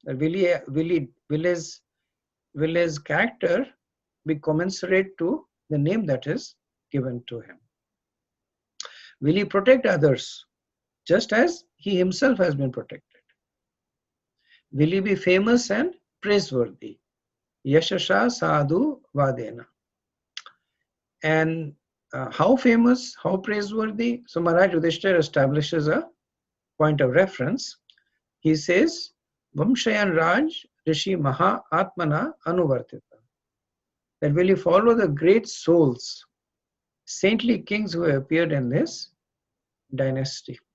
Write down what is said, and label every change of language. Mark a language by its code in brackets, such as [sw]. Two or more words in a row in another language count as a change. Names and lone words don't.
[en] Will his character be commensurate to the name that is given to him? Will he protect others just as he himself has been protected? Will he be famous and praiseworthy? [sa] Yashasha sadhu vadena. [en] And how famous, how praiseworthy? So Maharaj Yudhishthira establishes a point of reference. He says, [sa] Vamshayan Raj Rishi Maha Atmana Anuvartita. [en] That will you follow the great souls, saintly kings who appeared in this dynasty.